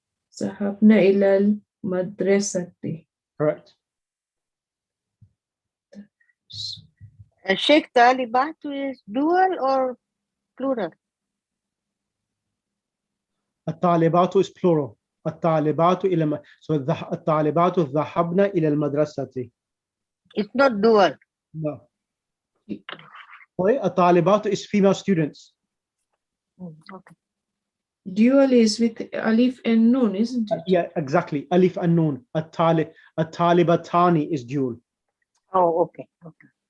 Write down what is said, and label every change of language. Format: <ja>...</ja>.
<ar>Zahabna ilal madrasati.</ar> <en>Correct. Sheikh, talibatu is dual or plural? الطالبات is plural.</en> <ar>الطالبات إلى so الطالبات ذهبنا إلى المدرسة.</ar> <en>It's not dual. No. Sorry, الطالبات is female students. Okay. Dual is with alif and nun, isn't it? Yeah, exactly. Alif and nun. الطالبتان is dual. Oh, okay. Okay.</en>